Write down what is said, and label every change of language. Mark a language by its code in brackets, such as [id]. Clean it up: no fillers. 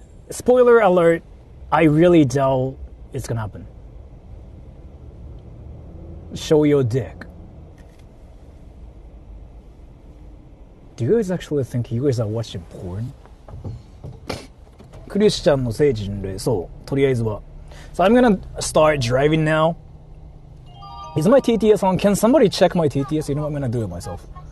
[en] Spoiler alert, I really doubt it's going to happen. Show your dick. Do you guys actually think you guys are watching porn? [ja] クリスチャンの聖地巡礼、そう、とりあえずは。 [en] So I'm gonna start driving now. Is my TTS on? Can somebody check my TTS? You know what, I'm gonna do it myself.